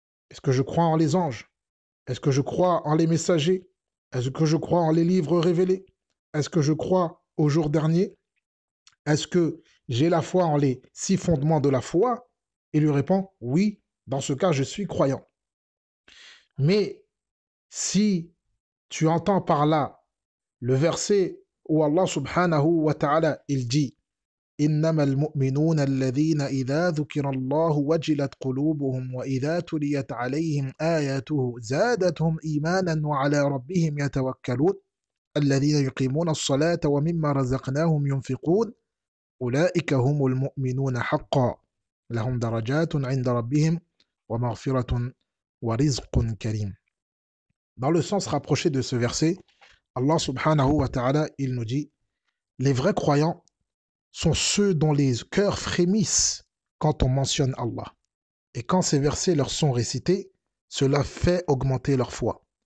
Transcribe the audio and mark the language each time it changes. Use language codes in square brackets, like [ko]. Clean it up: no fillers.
[fr] Est-ce que je crois en les anges? Est-ce que je crois en les messagers? Est-ce que je crois en les livres révélés? Est-ce que je crois au jour dernier? Est-ce que j'ai la foi en les 6 fondements de la foi? Il lui répond: oui, dans ce cas, je suis croyant. Mais si tu entends par là le verset où Allah subhanahu wa ta'ala, il dit: [ar] إنما المؤمنون الذين إذا ذكر الله وجلت قلوبهم وإذا تليت عليهم آياته زادتهم إيمانا وعلى ربهم يتوكلون. الذين يقيمون الصلاة ومما رزقناهم ينفقون أولئك هم المؤمنون حقا لهم درجات عند ربهم ومغفرة ورزق كريم. [fr] Dans le sens rapproché de ce verset, Allah subhanahu wa ta'ala, il nous dit: les vrais croyants sont ceux dont les cœurs frémissent quand on mentionne Allah. Et quand ces versets leur sont récités, cela fait augmenter leur foi.